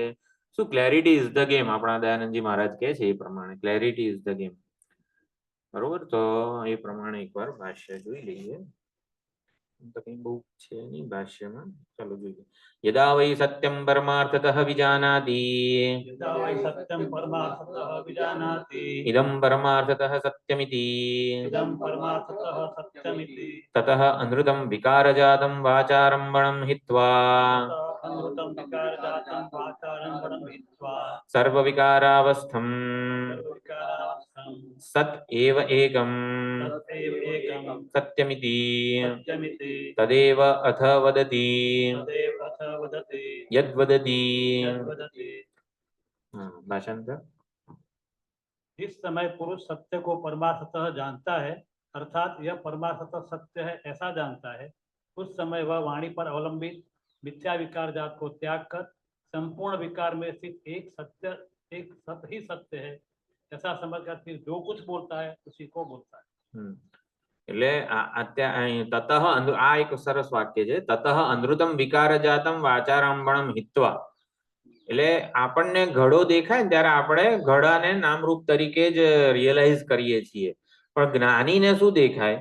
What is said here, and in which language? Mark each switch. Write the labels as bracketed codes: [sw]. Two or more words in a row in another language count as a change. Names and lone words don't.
[gu] શું? [en] clarity is the game, [gu] આપણા દયાનંદજી મહારાજ કહે છે એ પ્રમાણે [en] clarity is the game. [gu] બરોબર, તો એ પ્રમાણે એકવાર ભાષ્ય જોઈ લઈએ. તો કઈ બહુ છે નહીં ભાષ્યમાં. ચાલો જોઈએ. [sa] यदा वै सत्यम् परमार्थतः विजानाति यदा वै सत्यं परमार्थतः विजानाति इदम् परमार्थतः सत्यमिति इदं परमार्थतः सत्यमिति ततः अनृतम् विकारजातम् वाचारम्भणम् हित्वा अनृतं विकारजातं वाचारम्भणं हित्वा સર્વવિકારાવસ્થમ सर्वविकारावस्थं सत् एव एकम् तदेव एकं સત્યમિતિ सत्यमिति तदेव अथ वदति तदेव अथ वदति યદ્વદતિ. यद्वदति। [gu] ભાષાંતર. [hi] जिस समय पुरुष सत्य को परमार्थतः जानता है अर्थात यह परमार्थतः सत्य है ऐसा जानता है, उस समय वह वाणी पर अवलंबित मिथ्या विकार जात को त्याग कर संपूर्ण विकार में स्थित एक सत्य ही सत्य है ऐसा समझकर फिर जो कुछ बोलता है उसी को बोलता है। [gu] એટલે તતઃ આ એક સરસ વાક્ય છે. [sa] ततः अनृतम् विकारजातम् वाचारम्भणम् हित्वा. [gu] એટલે આપણને ઘડો દેખાય ને ત્યારે આપણે ઘડાને નામરૂપ તરીકે જ રિયલાઇઝ કરીએ છીએ, પણ જ્ઞાનીને શું દેખાય?